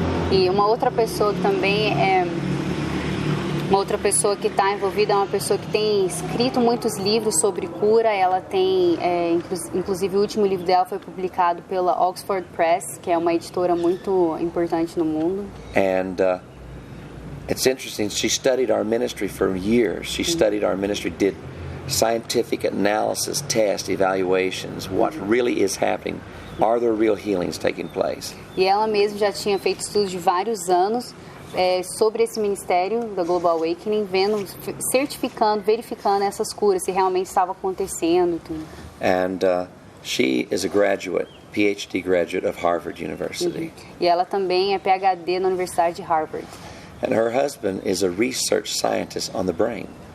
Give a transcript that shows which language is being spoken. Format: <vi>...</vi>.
<pt>E uma outra pessoa que também uma outra pessoa que está envolvida é uma pessoa que tem escrito muitos livros sobre cura. Ela tem, inclusive o último livro dela foi publicado pela Oxford Press, que é uma editora muito importante no mundo.</pt> <en>And it's interesting, she studied our ministry for years. She studied our ministry, did scientific analysis, tests, evaluations, what really is happening. Are there real healings taking place?</en> <pt>E ela mesma já tinha feito estudos de vários anos sobre esse ministério da Global Awakening, certificando, verificando essas curas, se realmente estava acontecendo. Tudo.</pt> <en>And She is a graduate, PhD graduate of Harvard University.</en> <pt>E ela também é PhD na Universidade de Harvard.</pt> <en>And her husband is a research scientist on the brain.</en>